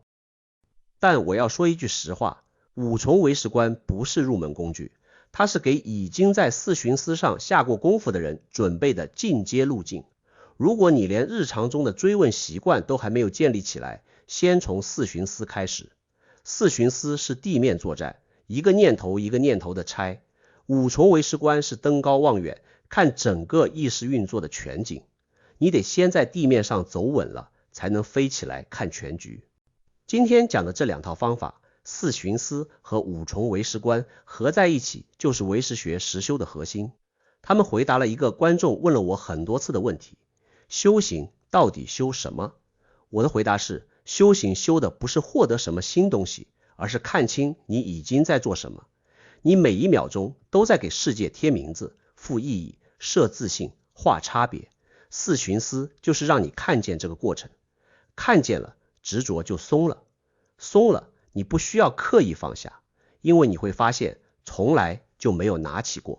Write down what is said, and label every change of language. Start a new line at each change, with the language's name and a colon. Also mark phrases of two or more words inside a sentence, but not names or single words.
Chinese: 但我要說一句實話，五重唯識觀不是入門工具，它是給已經在四旬思上下過功夫的人準備的進階路徑。如果你連日常中的追問習慣都還沒有建立起來，先從四旬思開始。四旬思是地面作戰，一個念頭一個念頭的拆。五重唯識觀是登高望遠，看整個意識運作的全景。你得先在地面上走穩了，才能飛起來看全局。今天講的這2套方法，四旬思和五重唯識觀合在一起，就是唯識學實修的核心。他們回答了一個觀眾問了我很多次的問題：修行到底修什麼？我的回答是，修行修的不是獲得什麼新東西，而是看清你已經在做什麼。你每一秒鐘都在給世界貼名字、賦意義、設自信、畫差別。四旬思就是讓你看見這個過程，看見了，執着就鬆了，鬆了，你不需要刻意放下，因為你會發現從來就沒有拿起過。